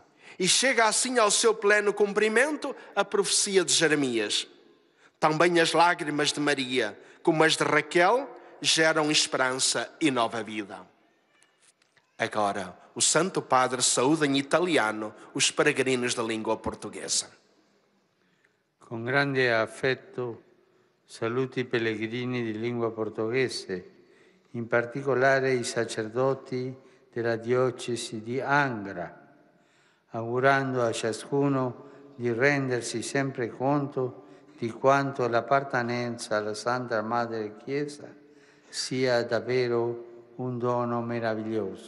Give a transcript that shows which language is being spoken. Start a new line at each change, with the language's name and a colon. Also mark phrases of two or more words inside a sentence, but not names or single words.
Portuguese: E chega assim ao seu pleno cumprimento a profecia de Jeremias. Também as lágrimas de Maria, como as de Raquel, geram esperança e nova vida. Agora, o Santo Padre saúda em italiano os peregrinos da língua portuguesa.
Italian: Con grande affetto saluto i pellegrini di lingua portoghese, in particolare i sacerdoti della diocesi di Angra, augurando a ciascuno di rendersi sempre conto di quanto l'appartenenza alla Santa Madre Chiesa sia davvero un dono meraviglioso.